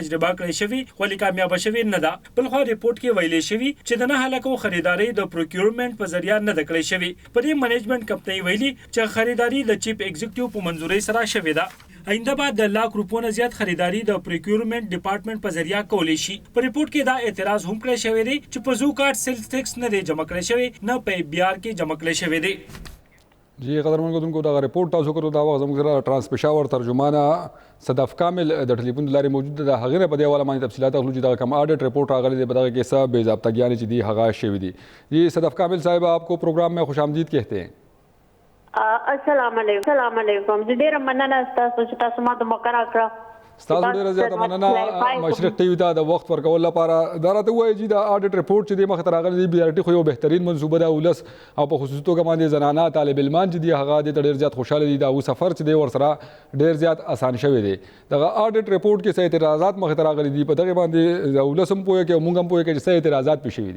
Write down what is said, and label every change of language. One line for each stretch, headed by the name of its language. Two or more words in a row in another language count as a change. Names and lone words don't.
Pashto: تجربه کړې شوی ولې کامیاب شوی نه ده بلخو رپورټ کې ویلې شوی چې د نه هلکو خریداري د پروکیورمنت په ذریعہ نه د کړې شوی په دې
English: management company
Pashto: ویلي چې خریداري د
English: chief executive
Pashto: په منځوري سره شوې ده آینده بعد د لاک روپونو زیات خریداري د
English: procurement department
Pashto: په ذریعہ کولی شي په رپورټ کې دا اعتراض هم کړی شوی دی چې په زو کارت سیلز ټیکس نه دی جمع کړی شوی نه په بي آر کې جمع کړی شوی دی جی قدرمن کوونکو دا رپورټ تاسو کړو دا وخت زموږ سره ټرانسپیشاور ترجمانه صدف کامل د ټلیفون لارې موجود ده هغې نه په دې حواله باندې تفصیلات اخلو چې دغه کوم
English: audit report
Pashto: راغلی دی په دغه کې څه بې ضابطګیانې چې دي هغه شوي دي جی صدف کامل صاحب
Urdu: آپ کو پروگرام میں خوش آمدید کہتے ہیں
Pashto: السلام علیکم زه ډیره مننه تاسو چې تاسو ما ته موقع راکړه ستاسو ډیره زیاته مننه مشرق ټي وي ته د وخت ورکول لپاره دا راته ووایي چې دا
English: audit report
Pashto: چې دی مخې ته راغلی دی بي ار ټي خو یو بهترین منصوبه ده ولس او په خصوصي توګه باندې زنانه طالب علمان چې دي هغه دې ته ډېر زیات خوشحاله دي دا هغو سفر چې دی ورسره ډېر زیات اسان شوی دی دغه
English: audit report
Pashto: کې څه اعتراضات مخې ته راغلي دي په دغې باندې د ولس هم پوهه کوي او موږ هم پوهه کوي چې څه اعتراضات پې شوي دي